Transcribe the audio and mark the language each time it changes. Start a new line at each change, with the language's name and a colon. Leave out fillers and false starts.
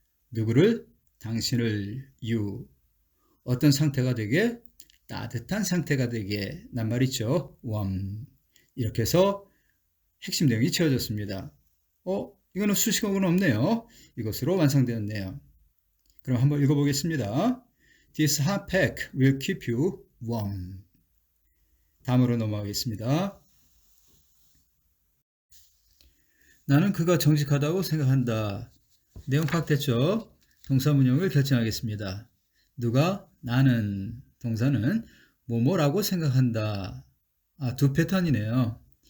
Korean: 누구를? 당신을 you. 어떤 상태가 되게? 따뜻한 상태가 되게 낱말이죠.
English: warm.
Korean: 이렇게 해서 핵심 내용이 채워졌습니다. 이거는 수식어는 없네요. 이것으로 완성되었네요. 그럼 한번 읽어보겠습니다.
English: This hot pack will keep you warm.
Korean: 다음으로 넘어가겠습니다. 나는 그가 정직하다고 생각한다. 내용 파악됐죠? 동사 문형을 결정하겠습니다. 누가? 나는. 동사는 뭐뭐라고 생각한다. 두 패턴이네요.